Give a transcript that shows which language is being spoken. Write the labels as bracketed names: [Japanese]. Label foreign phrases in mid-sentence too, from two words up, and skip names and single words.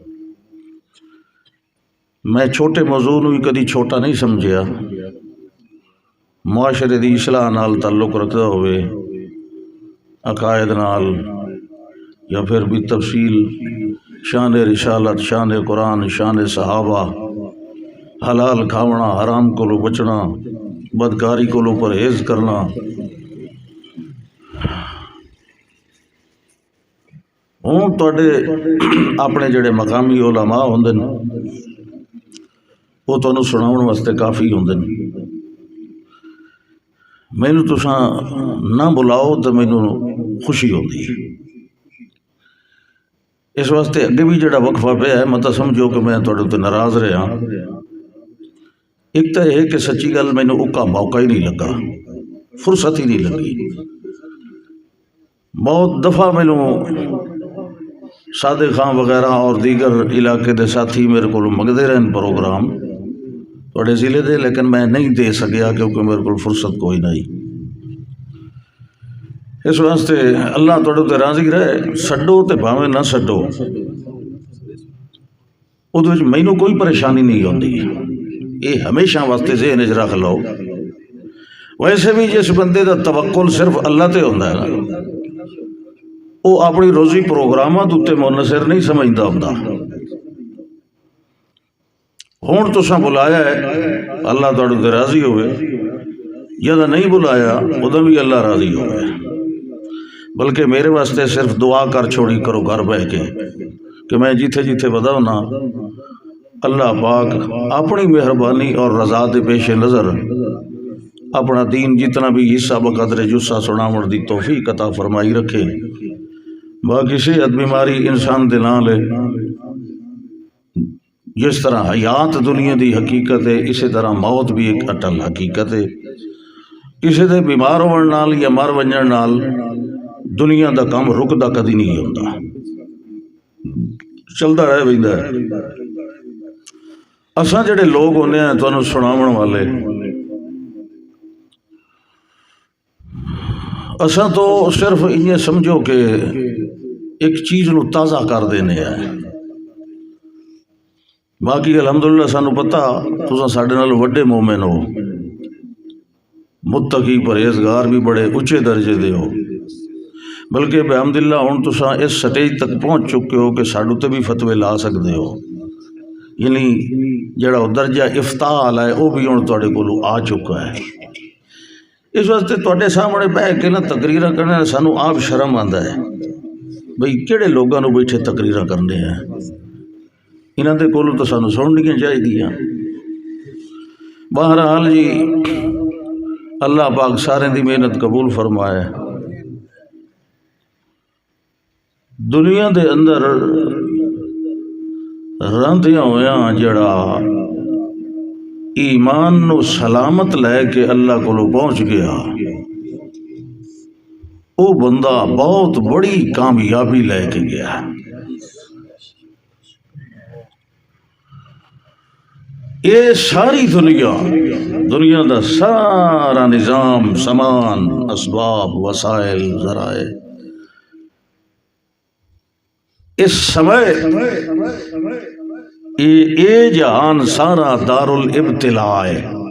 [Punjabi] میں چھوٹے موضوع نو بھی کدی چھوٹا نہیں سمجھیا، معاشرے دی اصلاح نال تعلق رکھتا ہوئے، عقائد نال یا پھر بھی تفصیل شان رسالت، شان قرآن، شان صحابہ، حلال کھاونا، حرام کو بچنا، بدکاری کو پرہیز کرنا۔ ہوں تواڈے اپنے جڑے مقامی علماء ہوندے نے وہ تانوں سناؤن واسطے کافی ہوندے نے، مینوں تساں نہ بلاؤ تو مینوں خوشی ہوندی۔ اس واسطے اگے بھی جڑا وقفہ پیا ہے مت سمجھو کہ میں تواڈے تے ناراض رہا۔ ایک تو یہ کہ سچی گل مینوں اوکا موقع ہی نہیں لگا، فرصت ہی نہیں لگی۔ بہت دفعہ مینوں صادق خان وغیرہ اور دیگر علاقے دے ساتھی میرے کو منگتے رہن پروگرام تھوڑے ضلع دے، لیکن میں نہیں دے سکیا کیونکہ میرے کو فرصت کوئی نہیں۔ اس واسطے اللہ تھوڑے تے راضی رہے، سڈو تے بھاویں نہ سڈو، وہ مینوں کوئی پریشانی نہیں ہوتی۔ یہ ہمیشہ واسطے ذہن چ رکھ لو۔ ویسے بھی جس بندے دا توکل صرف اللہ تے ہوندا ہے نا، وہ اپنی روزی پروگراماں تے منحصر نہیں سمجھدا ہوندا۔ ہون تساں بلایا ہے اللہ تواڈے تے راضی ہوئے، جدا نہیں بلایا ادھر بھی اللہ راضی ہوئے۔ بلکہ میرے واسطے صرف دعا کر چھوڑی کرو گھر بہ کے کہ میں جتھے جتھے بدا ہونا اللہ پاک اپنی مہربانی اور رضا دے پیش نظر اپنا دین جتنا بھی حصہ بقدر جسہ سناون دی توفیق عطا فرمائی رکھے۔ باقی صحت بیماری انسان دے نال ہے، جس طرح حیات دنیا دی حقیقت ہے اسی طرح موت بھی ایک اٹل حقیقت ہے۔ کسی دے بیمار ہون نال یا مر ونجن نال دنیا دا کام رکدا کدی نہیں ہوندا، چلدا رہ ویندا ہے۔ اساں جڑے لوگ ہونے ہیں تانوں سناون والے، اساں تو صرف یہ سمجھو کہ ایک چیز نو تازہ کر دینے ہیں۔ باقی الحمدللہ سانو پتہ تساں ساڈے نال وڈے مومن ہو، متقی پرہیزگار بھی بڑے اچھے درجے دے ہو، بلکہ بحمدللہ ہن تساں اس سٹیج تک پہنچ چکے ہو کہ ساڈو تے بھی فتوے لا سکدے ہو، یعنی جڑا درجہ افتاء والا ہے وہ بھی ہن تواڈے کولوں آ چکا ہے۔ اس واسطے تواڈے سامنے بیٹھ کے نا تقریراں کرنے سانو آپ شرم آندا ہے بھئی کہڑے لوگاں نو بیٹھے تقریراں کرنے ہیں، انہاں دے کولوں تو سانو سننیاں چاہیدیاں۔ بہرحال جی اللہ پاک سارے دی محنت قبول فرمائے۔ دنیا دے اندر رہندیاں ہویاں جڑا ایمان نو سلامت لے کے اللہ کو پہنچ گیا، وہ بندہ بہت بڑی کامیابی لے کے گیا۔ یہ ساری دنیا دا سارا نظام، سامان، اسباب، وسائل، ذرائع، اس سمے یہ جہان سارا دار الابتلاء ہے۔